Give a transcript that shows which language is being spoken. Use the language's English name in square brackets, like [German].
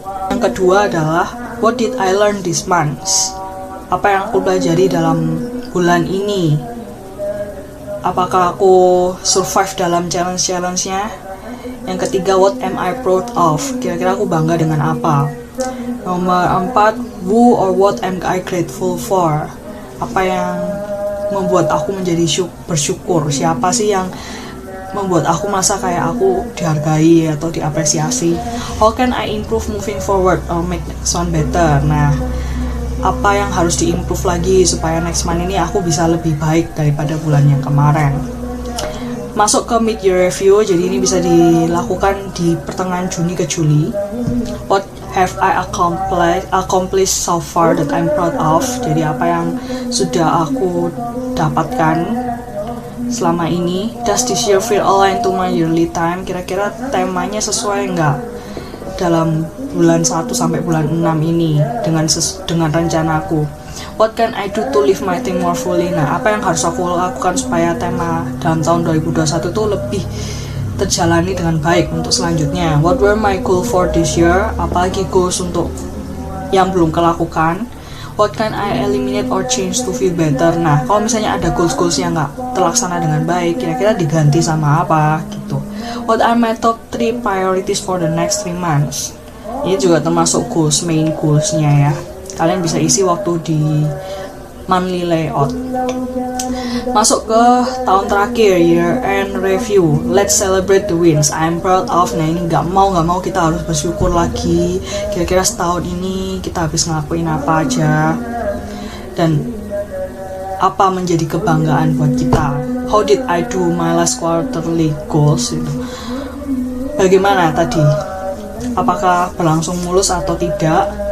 [Indonesian] Yang kedua adalah [English] what did I learn this month? [Indonesian] Apa yang aku pelajari dalam bulan ini? Apakah aku survive dalam challenge-nya? Yang ketiga, [English] what am I proud of? [Indonesian] Kira-kira aku bangga dengan apa? [English] Nomor 4, who or what am I grateful for? [Indonesian] Apa yang membuat aku menjadi bersyukur? Siapa sih yang membuat aku merasa kayak aku dihargai atau diapresiasi? [English] How can I improve moving forward or make next one better? [Indonesian] Nah, apa yang harus diimprove lagi supaya next month ini aku bisa lebih baik daripada bulan yang kemarin? Masuk ke mid-year review, jadi ini bisa dilakukan di pertengahan Juni ke Juli. [English] What have I accomplished so far that I'm proud of? [Indonesian] Jadi apa yang sudah aku dapatkan selama ini. [English] Does this year feel aligned to my yearly time? [Indonesian] Kira-kira temanya sesuai nggak dalam bulan 1 sampai bulan 6 ini dengan rencanaku? [English] What can I do to live my thing more fully? [Indonesian] Nah, apa yang harus aku lakukan supaya tema dalam tahun 2021 itu lebih terjalani dengan baik untuk selanjutnya? [English] What were my goals for this year? [Indonesian] Apalagi goals untuk yang belum kelakukan? [English] What can I eliminate or change to feel better? [Indonesian] Nah, kalau misalnya ada goals-goals yang nggak terlaksana dengan baik, kira-kira diganti sama apa gitu. [English] What are my top 3 priorities for the next 3 months? [Indonesian] Ini juga termasuk goals, main goals-nya ya. Kalian bisa isi waktu di monthly layout. Masuk ke tahun terakhir, [English] year end review. Let's celebrate the wins. I'm proud of. [Indonesian] Nah ini nggak mau kita harus bersyukur lagi. Kira-kira setahun ini kita habis ngelakuin apa aja dan apa menjadi kebanggaan buat kita. [English] How did I do my last quarterly goals? [Indonesian] Bagaimana tadi? Apakah berlangsung mulus atau tidak?